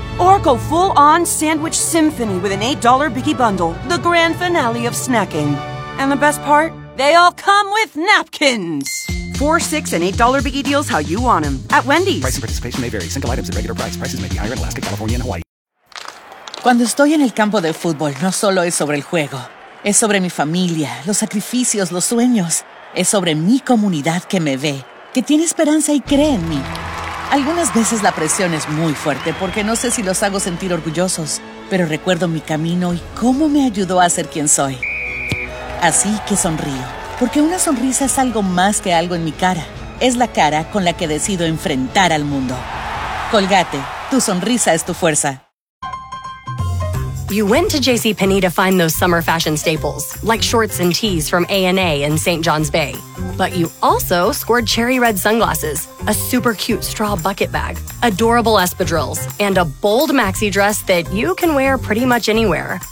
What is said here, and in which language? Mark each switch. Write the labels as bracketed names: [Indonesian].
[English] Or go full-on sandwich symphony with an $8 Biggie Bundle, the grand finale of snacking. And the best part? They all come with napkins! $4, $6, and $8 Biggie Deals how you want them. At Wendy's. Price and participation may vary. Single items at regular price. Prices may be higher in Alaska, California, and Hawaii. [Spanish] Cuando estoy en el campo de fútbol, no solo es sobre el juego. Es sobre mi familia, los sacrificios, los sueños. Es sobre mi comunidad que me ve, que tiene esperanza y cree en mí. Algunas veces la presión es muy fuerte porque no sé si los hago sentir orgullosos, pero recuerdo mi camino y cómo me ayudó a ser quien soy. Así que sonrío, porque una sonrisa es algo más que algo en mi cara. Es la cara con la que decido enfrentar al mundo. Colgate, tu sonrisa es tu fuerza. [English] You went to JCPenney to find those summer fashion staples, like shorts and tees from A&A in St. John's Bay. But you also scored cherry red sunglasses, a super cute straw bucket bag, adorable espadrilles, and a bold maxi dress that you can wear pretty much anywhere.